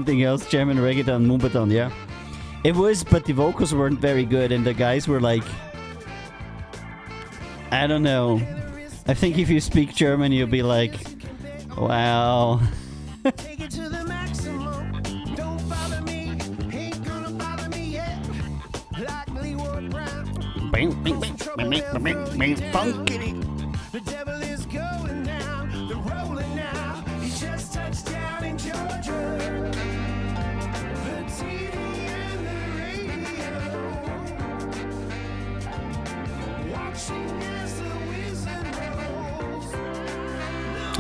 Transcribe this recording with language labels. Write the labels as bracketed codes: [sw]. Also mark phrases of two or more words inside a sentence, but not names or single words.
[en] At least it's something else. German reggaeton, Moombahton, yeah. It was, but the vocals weren't very good, and the guys were like, I don't know. I think if you speak German, you'll be like, wow. Take it to the maximum. Don't bother me. Ain't gonna bother me yet. Like Leroy Brown. Bing, bing, bing, bing, bing, bing, bing, funkity. The devil is going down. They're rolling now. He just touched down in Georgia. The TV and the radio. Watching as the wizard rolls.